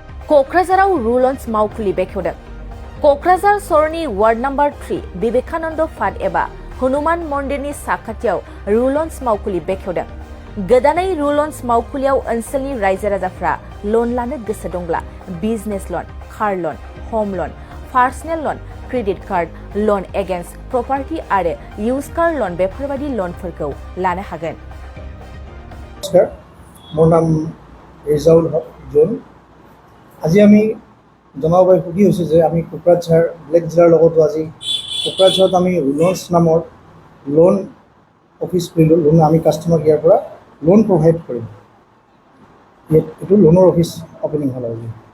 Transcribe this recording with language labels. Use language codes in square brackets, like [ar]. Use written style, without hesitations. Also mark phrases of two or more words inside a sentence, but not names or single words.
[brx] क'क्राझाराव रुलन्स मावखुलि बेखेवदों। क'क्राझार सरनि वार्ड नम्बर 3 विवेकानन्द फाद एबा हनुमान मन्दिरनि साखाथियाव रुलन्स मावखुलि बेखेवदों। गोदानै रुलन्स मावखुलियाव ओनसोलनि रायजो राजाफ्रा लन लानो गोसो दंब्ला [en] business loan, car loan, home loan, personal loan, credit card, loan against property [brx] आरो [en] used car loan [brx] बेफोरबायदि लनफोरखौ लानो हागोन। [as] নমস্কাৰ, মোৰ নাম ৰিজাউল হক জোন। আজি আমি জনাব সুখী হৈছোঁ যে আমি কোকৰাঝাৰ ব্লেক জিলাৰ লগতো আজি কোকৰাঝাৰত আমি ৰুলন্স নামৰ লোন অফিচ খুলিলোঁ। লোন আমি কাষ্টমাৰক ইয়াৰ পৰা লোন প্ৰভাইড কৰিম। এইটো লোনৰ অফিচ অপেনিং হ'ল আজি।